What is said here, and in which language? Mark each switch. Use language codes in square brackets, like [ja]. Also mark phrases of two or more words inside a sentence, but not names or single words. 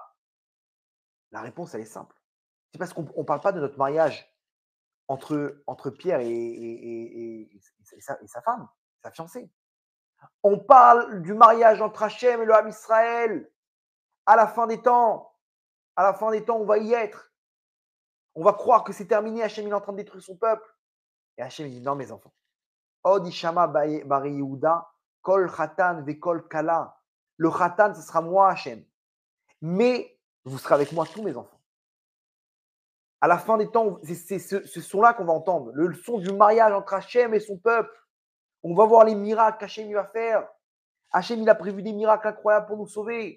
[fr] La réponse, elle est simple. C'est parce qu'on ne parle pas de notre mariage entre Pierre et sa femme, sa fiancée. On parle du mariage entre Hachem et le [he] עם ישראל. [fr] À la fin des temps, on va y être. On va croire que c'est terminé, Hachem il est en train de détruire son peuple. Et Hachem il dit non, mes enfants. [he] עוד ישמע בערי יהודה קול חתן וקול כלה. [fr] Le Khatan, ce sera moi, Hachem. Mais vous serez avec moi, tous mes enfants. À la fin des temps, c'est ce son-là qu'on va entendre. Le son du mariage entre Hachem et son peuple. On va voir les miracles qu'Hachem va faire. Hachem, il a prévu des miracles incroyables pour nous sauver.